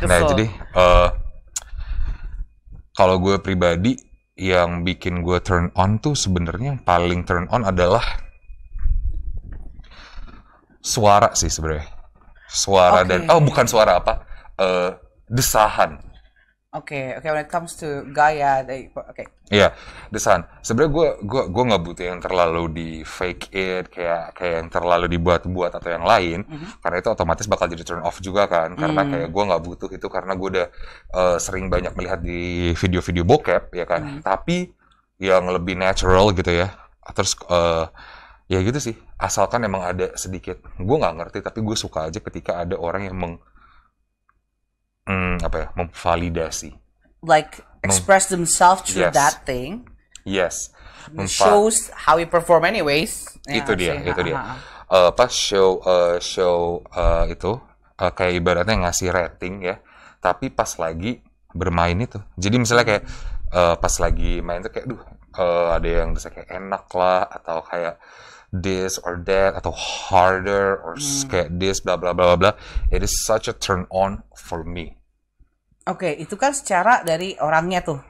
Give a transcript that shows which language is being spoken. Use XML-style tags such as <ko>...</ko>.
<id>Nah, jadi kalau gue pribadi, yang bikin gue turn on tuh sebenarnya yang paling turn on adalah suara sih sebenarnya. Suara dan bukan suara apa? Desahan.</id> <en>Oke, when it comes to gaya,</en> <id>Iya, desahan. Sebenarnya gue nggak butuh yang terlalu di</id> <en>fake it,</en> <id>kayak yang terlalu dibuat-buat atau yang lain, karena itu otomatis bakal jadi turn off juga kan. Karena kayak gue nggak butuh itu, karena gue udah sering banyak melihat di video-video bokep ya kan. Tapi yang lebih natural gitu ya. Terus ya gitu sih. Asalkan emang ada sedikit, gue nggak ngerti, tapi gue suka aja ketika ada orang yang memvalidasi,</id> <en>like express themselves through that thing. Yes. Shows how we perform anyways.</en> <id>Itu dia. Pas show itu kayak ibaratnya ngasih rating ya. Tapi pas lagi bermain itu. Jadi misalnya kayak pas lagi main tuh kayak ada yang bisa kayak enak lah, atau kayak</id> <en>this or that,</en> <id>atau</id> <en>harder or</en> <id>kayak this bla bla bla bla.</id> <en>It is such a turn on for me.</en> <id>Oke, itu kan secara dari orangnya tuh.</id>